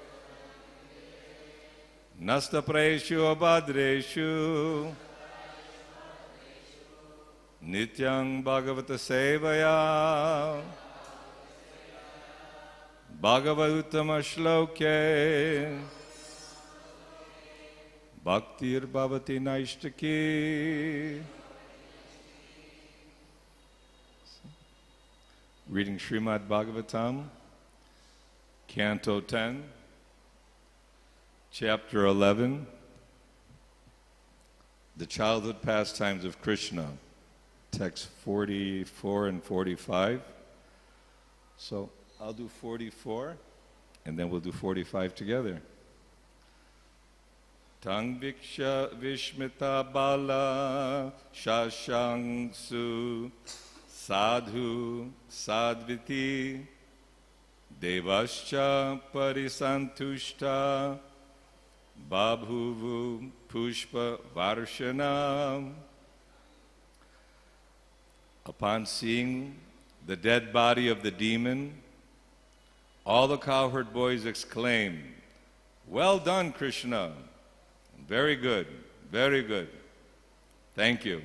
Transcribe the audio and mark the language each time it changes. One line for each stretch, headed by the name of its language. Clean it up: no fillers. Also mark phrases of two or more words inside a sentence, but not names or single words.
Sanskrit: नष्ट प्रेषु अभद्रेषु नित्यं भागवत सेवया भागवतं श्लोके भक्तिर् भवति नैष्ठिकी.
English: Reading Srimad Bhagavatam, Canto 10, Chapter 11, The Childhood Pastimes of Krishna, Text 44 and 45. So I'll do 44, and then we'll do 45 together.
Sanskrit: तं वीक्ष विस्मिता बाला शशंसु साधु साध्विति देवाश्च परिसन्तुष्टा बभूवु पुष्प वर्षणम्.
English: Upon seeing the dead body of the demon, all the cowherd boys exclaimed, "Well done, Krishna! Very good, very good. Thank you."